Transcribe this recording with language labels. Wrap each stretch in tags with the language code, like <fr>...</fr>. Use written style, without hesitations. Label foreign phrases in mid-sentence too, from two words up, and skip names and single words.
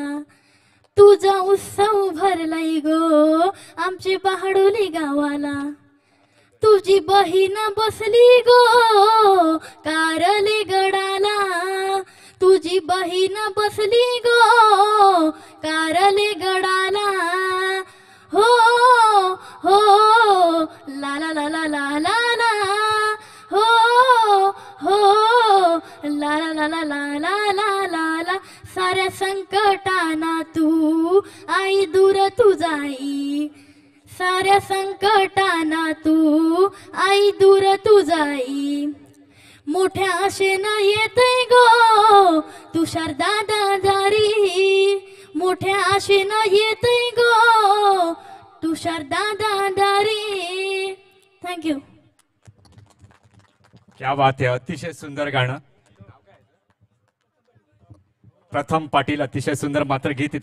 <mr>तुझा उत्सव भरलाय गो आमचे पहाडोली गावाला. तुझी बहीण बसली गो कारले गडाला. तुझी बहीण बसली गो कारले गडाला. हो हो ला ला ला ला ला ला ला. हो हो ला ला ला ला ला ला ला ला ला. साऱ्या संकटाना तू आई दूर तू जाई. साऱ्या संकटाना तू आई दूर तू जाई. मोठ्या आशेनं येतय गो तुषार दादा दारी. मोठ्या आशेनं येतय गो तुषार दादा दारी. थँक्यू.</mr> <hi>क्या बात</hi> <mr>आहे. अतिशय सुंदर गाणं. प्रथम पाटील अतिशय सुंदर मात्र गीत</mr>